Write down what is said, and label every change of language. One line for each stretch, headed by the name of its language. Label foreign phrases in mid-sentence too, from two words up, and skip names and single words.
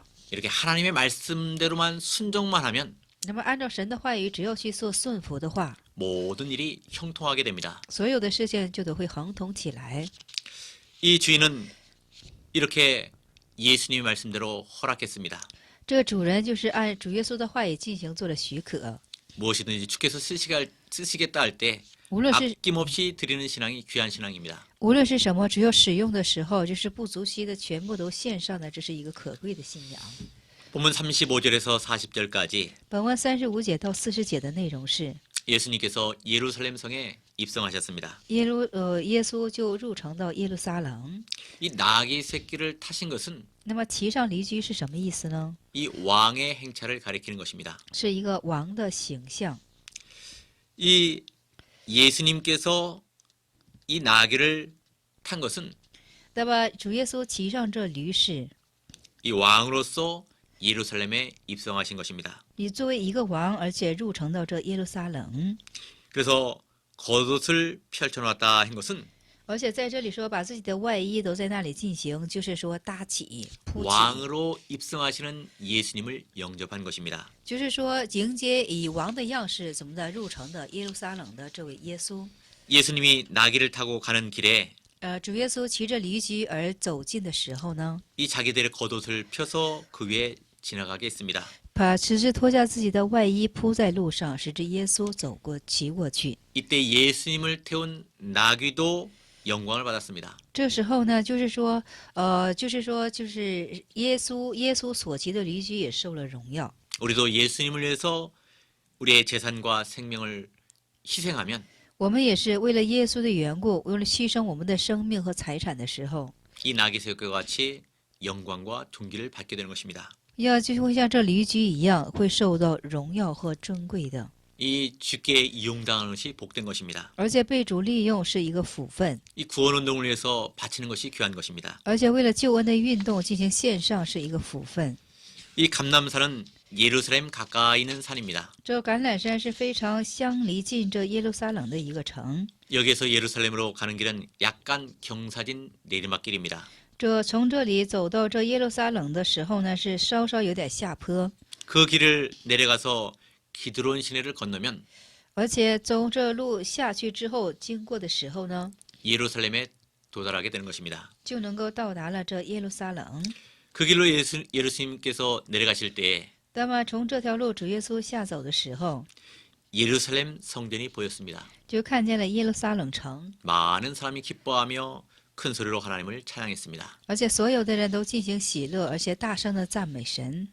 Korean: 이렇게 하나님의 말씀대로만 순종만 하면
Chinese: 那么按照神的话语，只要去做顺服的话，
Korean: 모든 일이 형통하게 됩니다.
Chinese: 所有的事情就都会亨通起来。
Korean: 이 주인은 이렇게 예수님의 말씀대로 허락했습니다.
Chinese: 这个主人就是按主耶稣的话语进行做了许可，
Korean: 무엇이든지 주께서 쓰시겠다 할 때
Chinese: 无论是
Korean: 아낌없이 드리는 신앙이 귀한 신앙입니다.
Chinese: 无论是什么，只要使用的时候，就是不足惜的全部都献上的，这是一个可贵的信仰。
Korean: 본문 35절에서 40절까지
Chinese: 本文35节到40节的内容是，
Korean: 예수님께서 예루살렘 성에 입성하셨습니다.
Chinese: 耶稣就入城到耶路撒冷。
Korean: 이 나귀 새끼를 타신 것은
Chinese: 那么骑上驴驹是什么意思呢？
Korean: 이 왕의 행차를 가리키는 것입니다.
Chinese: 是一个王的形象。
Korean: 이 예수님께서 이 나귀를 탄 것은
Chinese: 那么主耶稣骑上这驴是，
Korean: 이 왕으로서 예루살렘에 입성하신 것입니다.
Chinese: 你作为一个王，而且入城到这耶路撒冷，
Korean: 그래서 겉옷을 펼쳐놨다 한 것은
Chinese: 而且在这里说把自己的外衣都在那里进行，就是说搭起、铺起，
Korean: 왕으로 입성하시는 예수님을 영접한 것입니다.
Chinese: 就是说迎接以王的样式怎么的入城的耶路撒冷的这位耶稣。
Korean: 예수님이 나귀를 타고 가는 길에
Chinese: 主耶稣骑着驴驹而走近的时候呢，
Korean: 이 자기들의 겉옷을 펴서 그 위에 지나가게 했습니다.
Chinese: 把只是脱下自己的外衣铺在路上，使之耶稣骑过去。
Korean: 이때 예수님을 태운 나귀도 영광을 받았습니다.
Chinese: 这时候呢，就是说耶稣所骑的驴驹也受了荣耀。
Korean: 우리도 예수님을 위해서 우리의 재산과 생명을 희생하면
Chinese: 我们也是为了耶稣的缘故，为了牺牲我们的生命和财产的时候，
Korean: 이 나귀 새끼와 같이 영광과 존귀를 받게 되는 것입니다.
Chinese: 就会像这驴驹一样，会受到荣耀和尊贵的。
Korean: 이 주께 이용당하는 것이 복된 것입니다.
Chinese: 而且被主利用是一个福分，
Korean: 이 구원 운동을 위해서 바치는 것이 귀한 것입니다.
Chinese: 而且为了救恩的运动进行献上是一个福分。
Korean: 이 감람산은 예루살렘 가까이 있는 산입니다.
Chinese: 这橄榄山是非常相离近这耶路撒冷的一个城。
Korean: 여기에서 예루살렘으로 가는 길은 약간 경사진 내리막길입니다.
Chinese: 这从这里走到这耶路撒冷的时候呢，是稍稍有点下坡，
Korean: 그 길을 내려가서 기드론 시내를 건너면
Chinese: 而且从这路下去之后，经过的时候呢，
Korean: 예루살렘에 도달하게 되는 것입니다.
Chinese: 就能够到达了这耶路撒冷。
Korean: 그 길로 예수님께서 내려가실 때에
Chinese: 那么从这条路主耶稣下走的时候，
Korean: 예루살렘 성전이 보였습니다.
Chinese: 就看见了耶路撒冷城，
Korean: 많은 사람이 기뻐하며 큰 소리로 하나님을 찬양했습니다.
Chinese: 而且所有的人都进行喜乐，而且大声的赞美神。